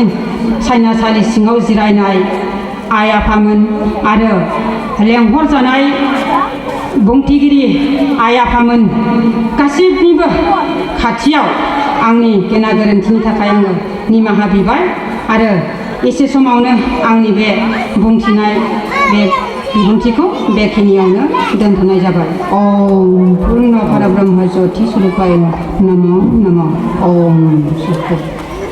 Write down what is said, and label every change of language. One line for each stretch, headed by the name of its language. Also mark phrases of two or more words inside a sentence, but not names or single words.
Bodo: सायनासालि सिङाव जिरायनाय आइ आफामोन आरो लेंहरजानाय बुंथिगिरि आइ आफामोन गासिबनिबो खाथियाव आंनि गेना गोरोन्थिनि थाखाय आङो निमाहा बिबाय आरो एसे समावनो आंनि बे बुंथिनाय बे बिबुंथिखौ बेखिनियावनो दोनथ'नाय जाबाय।
Sanskrit: ओम पुर्ण परब्रह्म ज्योति स्वरूपाय नमो नमः। ओम।